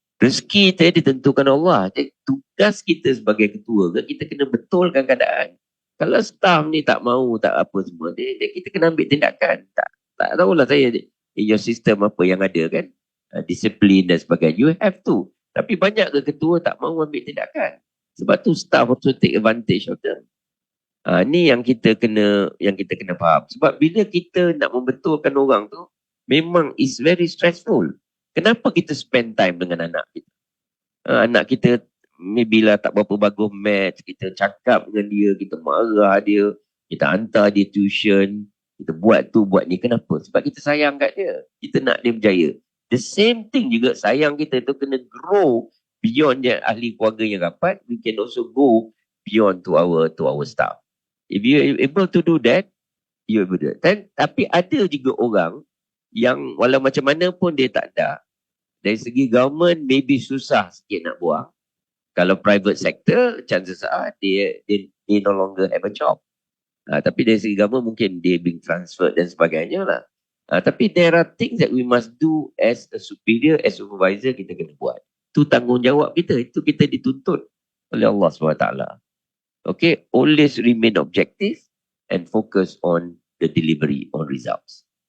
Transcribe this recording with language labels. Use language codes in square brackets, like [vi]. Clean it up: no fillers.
[ms] Rezeki kita ditentukan Allah. Jadi tugas kita sebagai ketua, kita kena betulkan keadaan. Kalau staff ni tak mau, tak apa semua, kita kena ambil tindakan. Tak tahulah saya [en] in your system [ms] apa yang ada kan, disiplin dan sebagainya. [en] You have to. [ms] Tapi banyak ke ketua tak mau ambil tindakan. Sebab tu [en] staff also take advantage of them. [ms] Ni yang kita kena faham. Sebab bila kita nak membetulkan orang tu, memang [en] is very stressful. [ms] Kenapa kita spend time dengan anak kita? Anak kita maybe lah tak berapa bagus maths, kita cakap dengan dia, kita marah dia, kita hantar dia tuition, kita buat tu, buat ni. Kenapa? Sebab kita sayang kat dia. Kita nak dia berjaya. [en] The same thing [ms] juga, sayang kita tu kena grow beyond dia ahli keluarga yang rapat. [en] We can also go beyond to our staff. If you able to do that, you able to do that. [ms] Tapi ada juga orang yang walau macam mana pun dia tak ada. Dari segi government, maybe susah sikit nak buang. Kalau [en] private sector, chances are they no longer have a job. [ms] Tapi dari segi government, mungkin dia [en] being transferred [ms] dan sebagainya lah. [en] Tapi there are things that we must do as a superior, as supervisor, [ms] kita kena buat. Itu tanggungjawab kita. Itu kita dituntut oleh Allah SWT. [en] Okay, always remain objective and focus on the delivery on results.